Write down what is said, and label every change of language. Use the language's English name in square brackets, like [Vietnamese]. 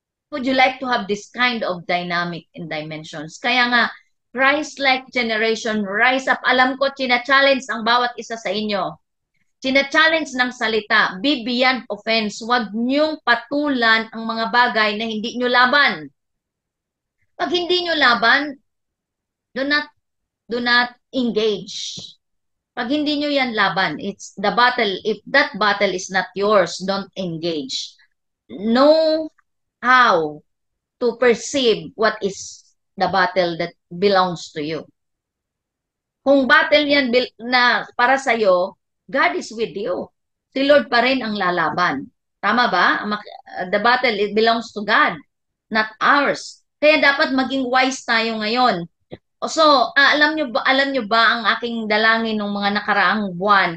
[English] Would you like to have this kind of dynamic and dimensions? [Filipino] Kaya nga, [English] Christ-like generation, rise up. [Filipino] Alam ko, china-challenge ang bawat isa sa inyo. China-challenge ng salita, [English] be beyond offense. [Filipino] Huwag niyong patulan ang mga bagay na hindi niyo laban. Pag hindi niyo laban, [English] do not engage. [Filipino] Pag hindi niyo yan laban, [English] it's the battle. If that battle is not yours, don't engage. Know how to perceive what is the battle that belongs to you. [Filipino] Kung battle yan na para sa'yo, [English] God is with you. [Filipino] Si Lord pa rin ang lalaban. Tama ba? [English] The battle, it belongs to God, not ours. [Filipino] Kaya dapat maging wise tayo ngayon. So, alam nyo ba ang aking dalangin ng mga nakaraang buwan?